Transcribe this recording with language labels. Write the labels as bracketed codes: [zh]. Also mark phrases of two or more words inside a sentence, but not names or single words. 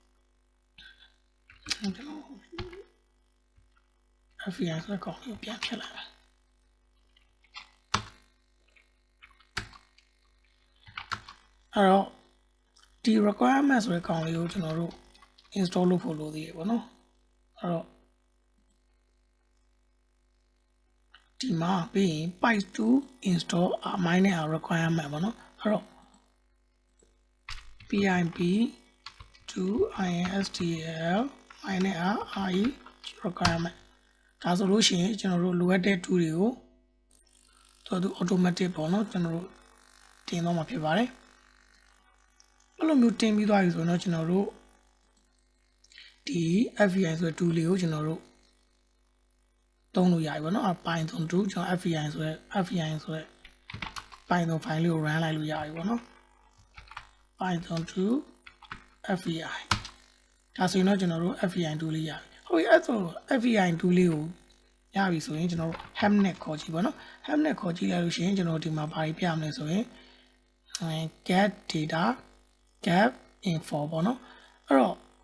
[my] ကျွန်တော် FBI ဆိုတဲ့ကောင်လေးကိုပြန်ဖြတ်လိုက်မယ်အဲ့တော့ဒီ requirement ဆိုတဲ့ကောင်လေးကိုကျွန်တော်တို့ install လုပ်ဖို့လိုသေးတယ်ပေါ့နော်အဲ့တော့ဒီမှာပြီးရင် [en] pipe to install minus requirement [my] ပေါ့နော်အဲ့တော့ [en] pip to install minus re requirement [my] ဒါဆိုလို့ရှိရင်ကျွန်တော်တို့လိုအပ်တဲ့ tool တွေကိုသူ automatic ပေါ့နော်ကျွန်တော်တို့တင်တော့မှာဖြစ်ပါတယ်အဲ့လိုမျိုးတင်ပြီးသွားပြီဆိုတော့ကျွန်တော်တို့ဒီ FBI ဆိုတဲ့ tool လေးကိုကျွန်တော်တို့သုံးလို့ရပြီပေါ့နော် Python 2ကျွန်တော် FBI ဆိုတဲ့ Python file လေးကို run လိုက်လို့ရပြီပေါ့နော် Python 2 FBI ဒါဆိုရင်တော့ကျွန်တော်တို့ FBI tool လေးရပြီဟုတ်ပြီအဲ့ဆို FBI tool လေးကိုရပြီဆိုရင်ကျွန်တော်တို့ Hamnet ခေါ်ကြည့်ပေါ့နော် Hamnet ခေါ်ကြည့်လိုက်လို့ရှိရင်ကျွန်တော်ဒီမှာဘာတွေပြရမလဲဆိုရင် [en] get data get info [my] ပေါ့နော်အဲ့တော့